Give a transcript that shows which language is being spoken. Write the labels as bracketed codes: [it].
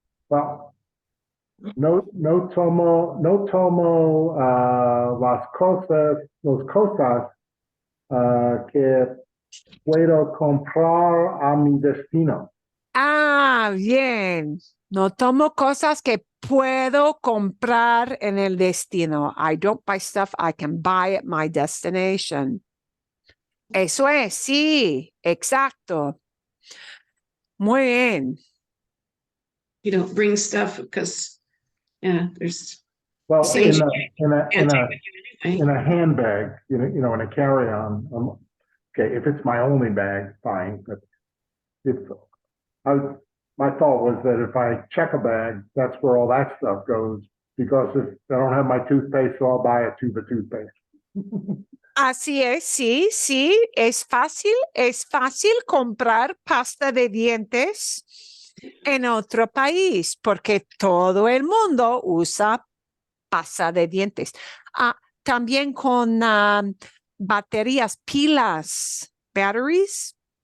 [es] well, no tomo los cosas que puedo comprar a mi destino. Bien. No tomo cosas que puedo comprar en el destino. [en] I don't buy stuff I can buy at my destination. [es] Eso es, sí, exacto. Muy bien. [en] You don't bring stuff because, yeah, there's Well, [es] Sí. [en] in can't take with you anyway. in a handbag, in a carry-on. Okay, if it's my only bag, fine. But if my thought was that if I check a bag, that's where all that stuff goes. Because if I don't have my toothpaste, so I'll buy a tube of toothpaste. [es] Así es, sí, es fácil comprar pasta de dientes en otro país porque todo el mundo usa pasta de dientes. También con baterías, pilas, batteries.